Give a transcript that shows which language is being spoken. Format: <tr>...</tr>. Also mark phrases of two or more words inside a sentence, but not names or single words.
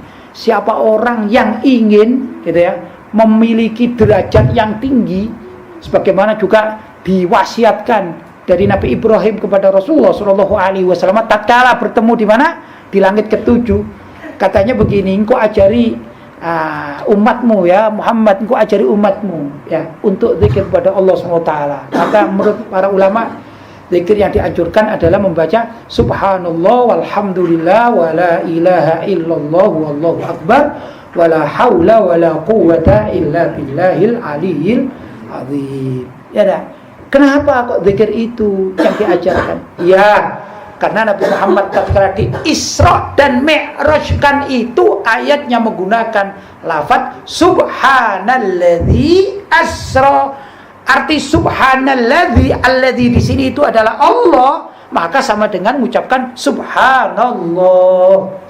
<id>Siapa orang yang ingin gitu ya memiliki derajat yang tinggi, sebagaimana juga diwasiatkan dari Nabi Ibrahim kepada Rasulullah</id> <ar>صلى الله عليه وسلم</ar> <id>tatkala bertemu di mana, di langit ketujuh, katanya begini, engkau ajari umatmu ya Muhammad, engkau ajari umatmu ya untuk zikir kepada Allah SWT. Maka menurut para ulama, zikir yang dianjurkan adalah membaca</id> <ar>سبحان الله والحمد لله ولا إله إلا الله والله أكبر ولا حول ولا قوة إلا بالله العلي العظيم.</ar> <id>Ya dah. Kenapa kok zikir itu yang diajarkan? Ya, karena Nabi Muhammad tatkala di Isra dan Mi'rajkan itu ayatnya menggunakan lafaz</id> <ar>سبحان الذي أسرى.</ar> <id>Arti subhanalladzi, alladzi di sini itu adalah Allah, maka sama dengan mengucapkan subhanallah.</id>